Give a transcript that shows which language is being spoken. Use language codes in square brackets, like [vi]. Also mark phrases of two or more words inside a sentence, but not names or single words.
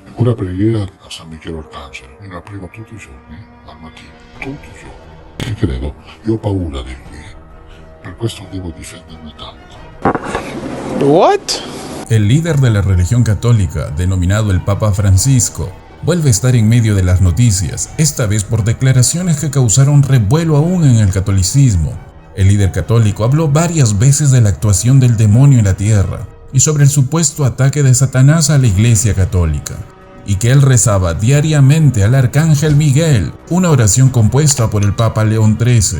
[it] una preghiera a San Michele Arcangelo. Io la prego tutti i giorni, al mattino, tutti i giorni. E credo, io ho paura di lui. Per questo devo difendermi tanto. [es] What? El líder de la religión católica, denominado el Papa Francisco, vuelve a estar en medio de las noticias, esta vez por declaraciones que causaron revuelo aún en el catolicismo. El líder católico habló varias veces de la actuación del demonio en la tierra y sobre el supuesto ataque de Satanás a la Iglesia católica, y que él rezaba diariamente al Arcángel Miguel, una oración compuesta por el Papa León XIII.